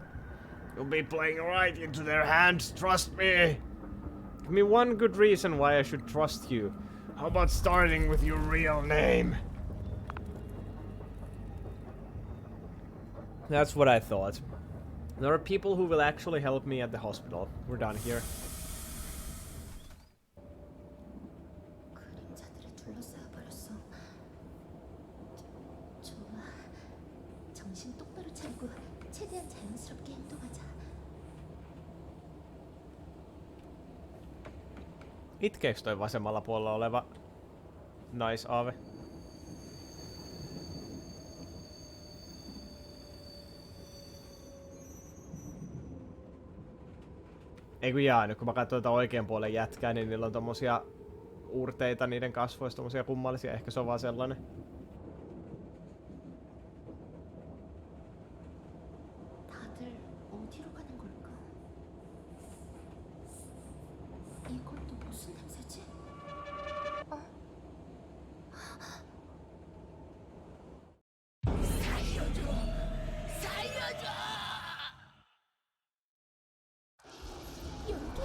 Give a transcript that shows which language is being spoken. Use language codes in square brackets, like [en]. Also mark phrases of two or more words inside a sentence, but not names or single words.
[en] You'll be playing right into their hands, trust me. Give me one good reason why I should trust you. How about starting with your real name? That's what I thought. There are people who will actually help me at the hospital. We're done here. [ko] 그림자들에 둘러싸여 버렸어. 좋아. 정신 똑바로 차리고 최대한 자연스럽게 행동하자. [fi] Itkeekö toi vasemmalla puolella oleva naisaave? Ei kun jaa, nyt kun mä katson tätä oikean puolen jätkää, niin niillä on tommosia uurteita niiden kasvoista, tommosia kummallisia. Ehkä se on vaan sellainen. [ko] 다들 어디로 가는 걸까? 이건 또 무슨 냄새지? 연기?